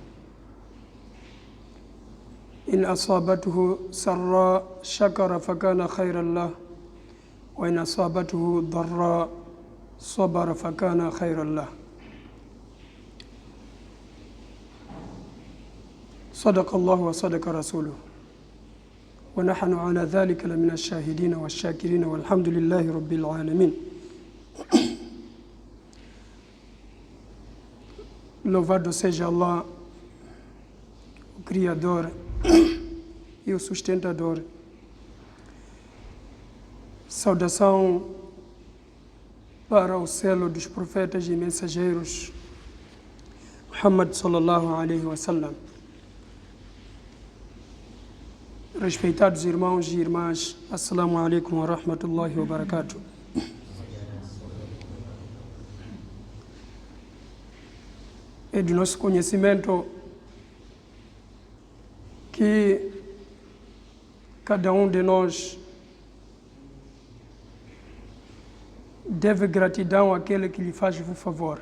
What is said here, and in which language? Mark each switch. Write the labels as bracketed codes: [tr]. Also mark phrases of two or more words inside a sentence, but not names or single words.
[ar] إن أصابته سراء شكر فكان خيرا له وإن أصابته ضراء صبر فكان خيرا له صدق الله وصدق رسوله ونحن على ذلك لمن الشاهدين والشاكرين والحمد لله رب العالمين. [pt] Louvado seja Allah, o Criador e o Sustentador. Saudação para o selo dos profetas e mensageiros, [ar] محمد صلى الله عليه وسلم. [pt] Respeitados irmãos e irmãs, [ar] السلام عليكم ورحمة الله وبركاته. [pt] É de nosso conhecimento que cada um de nós deve gratidão àquele que lhe faz o favor.